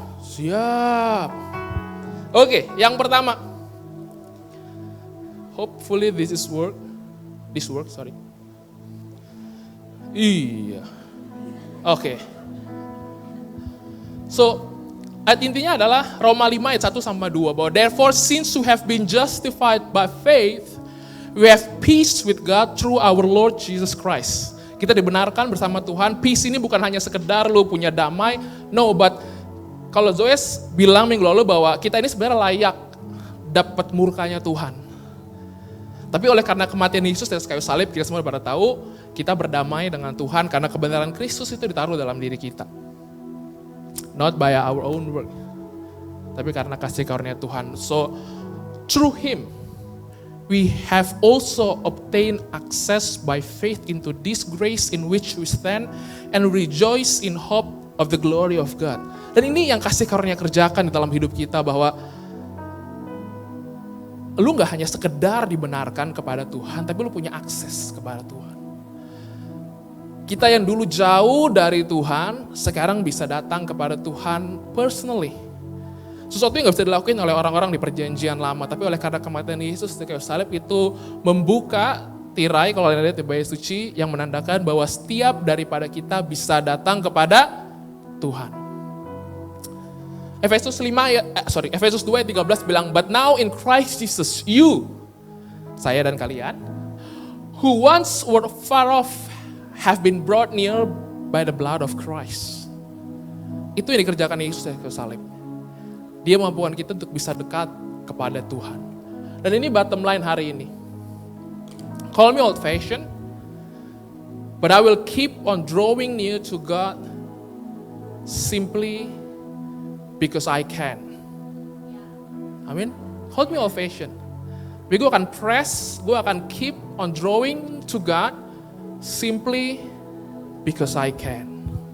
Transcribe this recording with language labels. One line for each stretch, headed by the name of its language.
Indonesian: Siap. Oke, yang pertama.
English: Hopefully this works.
Indonesian: Iya. Oke. So, ayat intinya adalah Roma 5 ayat 1 sampai 2.
English: Bahwa therefore since we have been justified by faith, we have peace with God through our Lord Jesus Christ.
Indonesian: Kita dibenarkan bersama Tuhan. Peace ini bukan hanya sekedar lu punya damai. No, but kalau Zoes bilang minggu lalu bahwa kita ini sebenarnya layak dapat murkanya Tuhan. Tapi oleh karena kematian Yesus di atas kayu salib, kita semua pada tahu kita berdamai dengan Tuhan karena kebenaran Kristus itu ditaruh dalam diri kita.
English: Not by our own work,
Indonesian: tapi karena kasih karunia Tuhan.
English: So, through Him, we have also obtained access by faith into this grace in which we stand and rejoice in hope of the glory of God.
Indonesian: Dan ini yang kasih karunia kerjakan di dalam hidup kita, bahwa lu gak hanya sekedar dibenarkan kepada Tuhan, tapi lu punya akses kepada Tuhan. Kita yang dulu jauh dari Tuhan, sekarang bisa datang kepada Tuhan personally. Sesuatu yang gak bisa dilakukan oleh orang-orang di perjanjian lama, tapi oleh karena kematian Yesus di kayu salib itu membuka tirai, kalau lihat di bait suci, yang menandakan bahwa setiap daripada kita bisa datang kepada Tuhan. Efesus 2 ayat 13 bilang,
English: but now in Christ Jesus, you,
Indonesian: saya dan kalian,
English: who once were far off, have been brought near by the blood of Christ.
Indonesian: Itu yang dikerjakan Yesus di kayu salib. Dia memampukan kita untuk bisa dekat kepada Tuhan. Dan ini bottom line hari ini.
English: Call me old fashioned, but I will keep on drawing near to God simply because I can. Amin. Call me old fashioned.
Indonesian: Tapi gue akan
English: press,
Indonesian: gue akan
English: keep on drawing to God simply because I can.